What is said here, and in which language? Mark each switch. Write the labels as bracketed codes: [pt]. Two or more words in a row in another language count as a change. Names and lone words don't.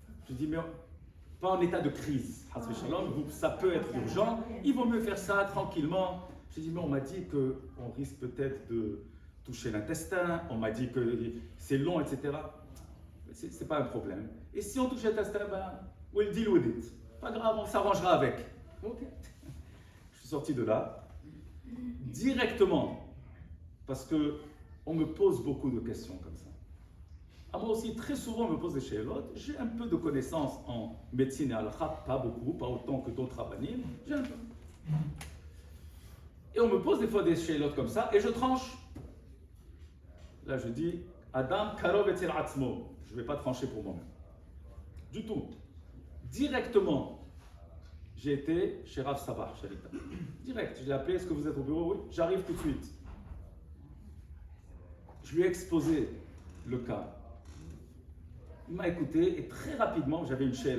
[fr] Je dis, mais pas en état de crise. Ça peut être urgent, il vaut mieux faire ça tranquillement. J'ai dit, mais on m'a dit qu'on risque peut-être de toucher l'intestin, on m'a dit que c'est long, etc. C'est pas un problème. Et si on touche l'intestin, ben, [en] we'll deal with it. [fr] Pas grave, on s'arrangera avec. Ok. Je suis sorti de là, directement, parce qu'on me pose beaucoup de questions comme ça. À moi aussi, très souvent, on me pose des chélotes. J'ai un peu de connaissances en médecine et al-kha, pas beaucoup, pas autant que d'autres rabbinim, j'ai un peu. Et on me pose des fois des chélotes comme ça, et je tranche. Là, je dis, [he] אדם קרוב אצל עצמו. [fr] Je ne vais pas trancher pour moi-même. Du tout. Directement, j'ai été chez Rav Sabah, Shalita. Direct, je l'ai appelé, est-ce que vous êtes au bureau? Oui, j'arrive tout de suite. Je lui ai exposé le cas. Il m'a écouté et très rapidement, j'avais une sheila.